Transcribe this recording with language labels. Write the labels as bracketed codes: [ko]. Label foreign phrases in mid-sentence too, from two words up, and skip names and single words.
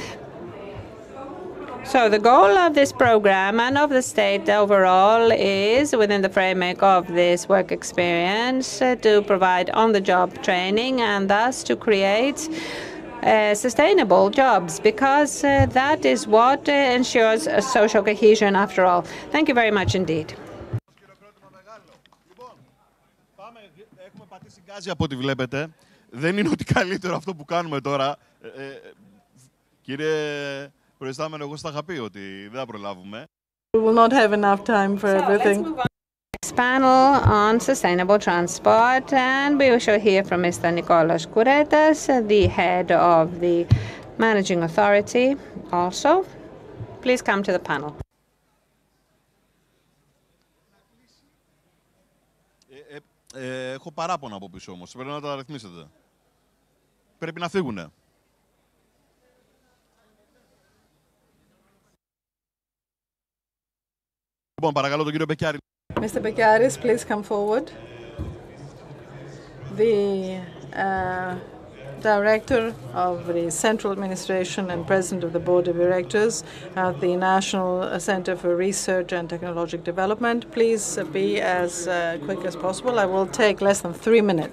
[en] So the goal of this program and of the state overall is, within the framework of this work experience, to provide on-the-job training and thus to create sustainable jobs, because that is what ensures social cohesion after all. Thank you very much indeed. [el] Έχουμε πατήσει γκάζι από ό,τι βλέπετε. Δεν είναι ότι καλύτερο αυτό που κάνουμε τώρα. Κύριε Προϊστάμενο, εγώ στα είχα πει ότι δεν θα προλάβουμε. [en] We will not have enough time for everything. Let's move on to the next panel on sustainable transport, and we shall hear from Mr. Nikolas Kouretas, the head of the managing authority also. Please come to the panel. [el] Έχω παράπονα από πίσω όμως. Πρέπει να τα ρυθμίσετε. Πρέπει να φύγουνε. Λοιπόν, παρακαλώ τον κύριο Μπεκιάρη. [en] Mr. Bekaris, please come forward. The Director of the Central Administration and President of the Board of Directors at the National Center for Research and Technological Development. Please be as quick as possible. I will take less than 3 minutes.